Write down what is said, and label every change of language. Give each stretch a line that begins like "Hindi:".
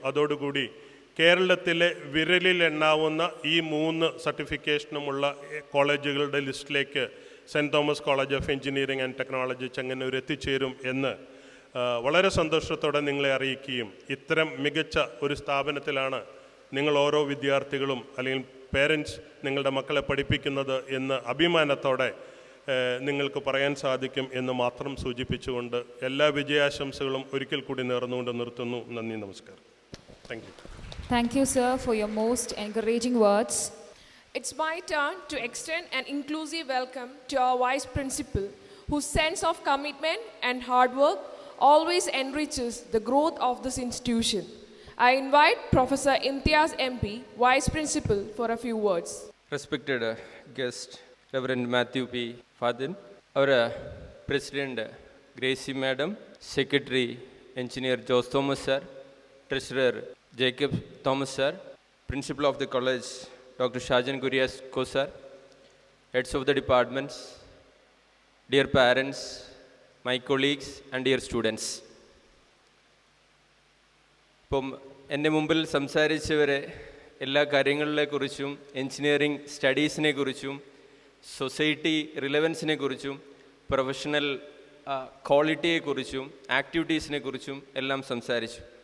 Malayalam: അതോടുകൂടി കേരളത്തിലെ വിരലിൽ എണ്ണാവുന്ന ഈ 3 സർട്ടിഫിക്കേഷനുമുള്ള കോളേജുകളുടെ ലിസ്റ്റിലേക്ക് cent Thomas college of engineering and technology Chengannur എത്തിച്ചേരും എന്ന് വളരെ സന്തോഷത്തോടെ നിങ്ങളെ അറിയിക്കുകയും, ഇത്തരം മികച്ച ഒരു സ്ഥാപനത്തിലാണ് നിങ്ങൾ ഓരോ വിദ്യാർത്ഥികളും അല്ലെങ്കിൽ പേരൻസ് നിങ്ങളുടെ മക്കളെ പഠിപ്പിക്കുന്നത് എന്ന് അഭിമാനത്തോടെ നിങ്ങൾക്ക് പറയാൻ സാധിക്കും എന്ന് മാത്രം സൂചിപ്പിച്ചുകൊണ്ട് എല്ലാ വിജയാശംസകളും ഒരിക്കൽ കൂടി നേർന്നുകൊണ്ട് നിർത്തുന്നു. നന്ദി, നമസ്കാരം.
English: Thank you. Thank you, sir, for your most encouraging words. It's my turn to extend an inclusive welcome to our Vice Principal, whose sense of commitment and hard work always enriches the growth of this institution. I invite Professor Imtiaz MP, Vice Principal, for a few words. Respected guest, Reverend Matthew P. Fadin, our President Gracie Madam, Secretary Engineer Jose Thomas Sir, Treasurer Jacob Thomas Sir, Principal of the College Dr. Shajan Gurias Ko Sir, Heads of the Departments, dear parents, my colleagues and dear students.
Malayalam: ഇപ്പം എൻ്റെ മുമ്പിൽ സംസാരിച്ചവരെ എല്ലാ കാര്യങ്ങളെക്കുറിച്ചും engineering സ്റ്റഡീസിനെ കുറിച്ചും society റിലവൻസിനെ കുറിച്ചും professional ക്വാളിറ്റിയെക്കുറിച്ചും ആക്ടിവിറ്റീസിനെ കുറിച്ചും എല്ലാം സംസാരിച്ചു.